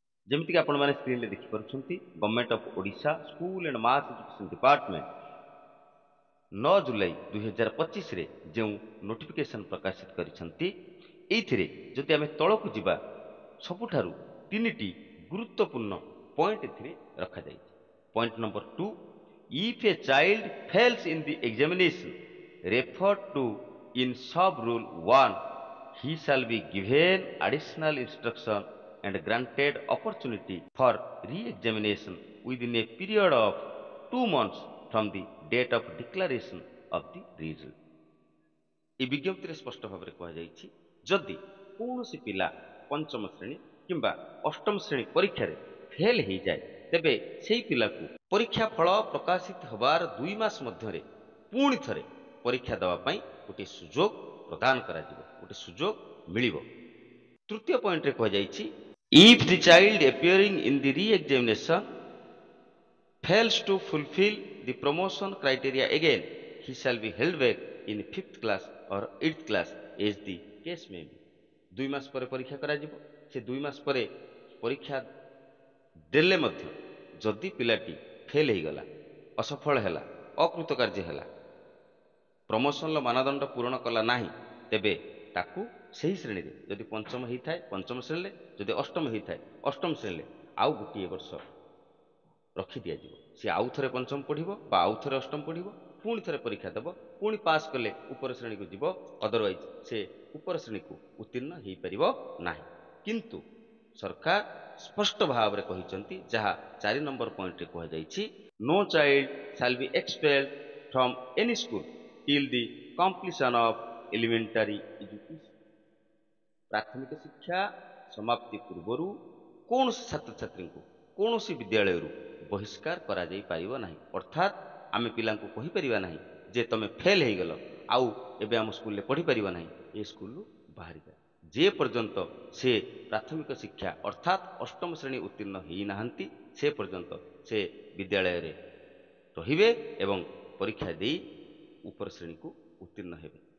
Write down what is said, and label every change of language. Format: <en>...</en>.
<or>ଯେମିତିକି ଆପଣମାନେ ସ୍କ୍ରିନରେ ଦେଖିପାରୁଛନ୍ତି, government of Odisha school and mass education department 9 July 2025ରେ ଯେଉଁ ନୋଟିଫିକେସନ ପ୍ରକାଶିତ କରିଛନ୍ତି, ଏଇଥିରେ ଯଦି ଆମେ ତଳକୁ ଯିବା ସବୁଠାରୁ 3ଟି ଗୁରୁତ୍ୱପୂର୍ଣ୍ଣ ପଏଣ୍ଟ ଏଥିରେ ରଖାଯାଇଛି। Point number 2,</or> <en>if a child fails in the examination referred to in sub rule 1, he shall be given additional instruction and granted opportunity for re-examination within a period of 2 months from the date of declaration of the result।</en> <or>ଏହି ବିଜ୍ଞପ୍ତିରେ ସ୍ପଷ୍ଟ ଭାବରେ କୁହାଯାଇଛି, ଯଦି କୌଣସି ପିଲା ପଞ୍ଚମ ଶ୍ରେଣୀ କିମ୍ବା ଅଷ୍ଟମ ଶ୍ରେଣୀ ପରୀକ୍ଷାରେ ଫେଲ୍ ହେଇଯାଏ ତେବେ ସେହି ପିଲାକୁ ପରୀକ୍ଷା ଫଳ ପ୍ରକାଶିତ ହେବାର 2 ମାସ ମଧ୍ୟରେ ପୁଣି ଥରେ ପରୀକ୍ଷା ଦେବା ପାଇଁ ଗୋଟିଏ ସୁଯୋଗ ପ୍ରଦାନ କରାଯିବ, ଗୋଟିଏ ସୁଯୋଗ ମିଳିବ। ତୃତୀୟ ପଏଣ୍ଟରେ କୁହାଯାଇଛି,</or> <en>if the child appearing in the re-examination fails to fulfill the promotion criteria again, he shall be held back in 5th class or 8th class as the case may be।</en> <or>2 ମାସ ପରେ ପରୀକ୍ଷା କରାଯିବ। ସେ 2 ମାସ ପରେ ପରୀକ୍ଷା ଦେଲେ ମଧ୍ୟ ଯଦି ପିଲାଟି ଫେଲ୍ ହେଇଗଲା, ଅସଫଳ ହେଲା, ଅକୃତକାର୍ଯ୍ୟ ହେଲା, ପ୍ରମୋସନର ମାନଦଣ୍ଡ ପୂରଣ କଲା ନାହିଁ, ତେବେ ତାକୁ ସେହି ଶ୍ରେଣୀରେ ଯଦି ପଞ୍ଚମ ହେଇଥାଏ ପଞ୍ଚମ ଶ୍ରେଣୀରେ, ଯଦି ଅଷ୍ଟମ ହେଇଥାଏ ଅଷ୍ଟମ ଶ୍ରେଣୀରେ ଆଉ ଗୋଟିଏ ବର୍ଷ ରଖି ଦିଆଯିବ। ସେ ଆଉ ଥରେ ପଞ୍ଚମ ପଢ଼ିବ ବା ଆଉ ଥରେ ଅଷ୍ଟମ ପଢ଼ିବ, ପୁଣି ଥରେ ପରୀକ୍ଷା ଦେବ, ପୁଣି ପାସ୍ କଲେ ଉପର ଶ୍ରେଣୀକୁ ଯିବ, ଅଦରୱାଇଜ ସେ ଉପର ଶ୍ରେଣୀକୁ ଉତ୍ତୀର୍ଣ୍ଣ ହେଇପାରିବ ନାହିଁ। କିନ୍ତୁ ସରକାର ସ୍ପଷ୍ଟ ଭାବରେ କହିଛନ୍ତି, ଯାହା 4 ନମ୍ବର ପଏଣ୍ଟରେ କୁହାଯାଇଛି,</or> <en>no child shall be expelled from any school till the completion of elementary education।</en> <or>ପ୍ରାଥମିକ ଶିକ୍ଷା ସମାପ୍ତି ପୂର୍ବରୁ କୌଣସି ଛାତ୍ରଛାତ୍ରୀଙ୍କୁ କୌଣସି ବିଦ୍ୟାଳୟରୁ ବହିଷ୍କାର କରାଯାଇପାରିବ ନାହିଁ। ଅର୍ଥାତ୍ ଆମେ ପିଲାଙ୍କୁ କହିପାରିବା ନାହିଁ ଯେ ତମେ ଫେଲ୍ ହେଇଗଲ, ଆଉ ଏବେ ଆମ ସ୍କୁଲରେ ପଢ଼ିପାରିବ ନାହିଁ, ଏ ସ୍କୁଲରୁ ବାହାରିଯାଅ। ଯେ ପର୍ଯ୍ୟନ୍ତ ସେ ପ୍ରାଥମିକ ଶିକ୍ଷା ଅର୍ଥାତ୍ ଅଷ୍ଟମ ଶ୍ରେଣୀ ଉତ୍ତୀର୍ଣ୍ଣ ହେଇନାହାନ୍ତି, ସେ ପର୍ଯ୍ୟନ୍ତ ସେ ବିଦ୍ୟାଳୟରେ ରହିବେ ଏବଂ ପରୀକ୍ଷା ଦେଇ ଉପର ଶ୍ରେଣୀକୁ ଉତ୍ତୀର୍ଣ୍ଣ ହେବେ।</or>